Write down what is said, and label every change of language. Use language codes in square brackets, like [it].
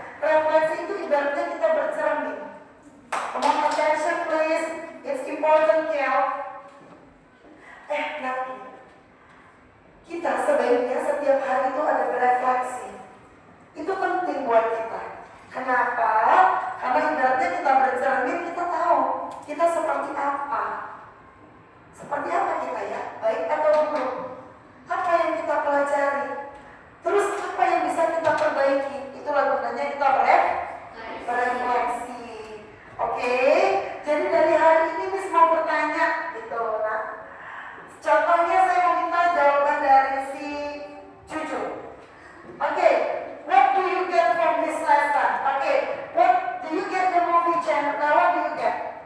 [id] Refleksi itu ibaratnya kita bercermin. [en] Come on, attention please. It's important, Kel. [id] Nanti kita sebaiknya setiap hari itu ada berefleksi. Itu penting buat kita. Kenapa? Karena ibaratnya kita bercermin, kita tahu kita seperti apa. Seperti apa kita ya? Baik atau buruk? Apa yang kita pelajari? Terus apa yang bisa kita perbaiki? Itulah gunanya kita berefleksi. Oke? Jadi dari hari ini Miss mau bertanya gitu. Nah, contohnya saya mau minta jawaban dari si Cucu. [en] Oke, what do you get from this lesson? Oke, what do you get the movie genre? What do you get?